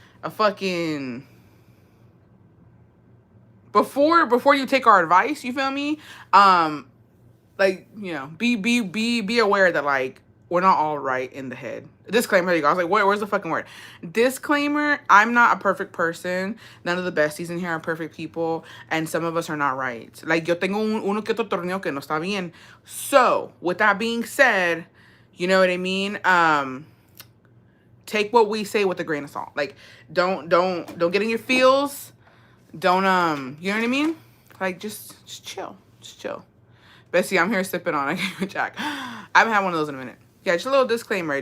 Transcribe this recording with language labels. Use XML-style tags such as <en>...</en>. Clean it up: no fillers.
<en>A fucking, before you take our advice, you feel me? Like, you know, be aware that like, we're not all right in the head. Disclaimer, there you go. I was like, where's the fucking word? Disclaimer, I'm not a perfect person. None of the besties in here are perfect people. And some of us are not right.</en> <es>Like, yo tengo uno que otro torneo que no está bien.</es> <en>So, with that being said, you know what I mean? Take what we say with a grain of salt. Like, don't get in your feels. Don't, you know what I mean? Like, just chill. Just chill. Bessie, I'm here sipping on a Jack. I haven't had one of those in a minute. Yeah, just a little disclaimer.</en>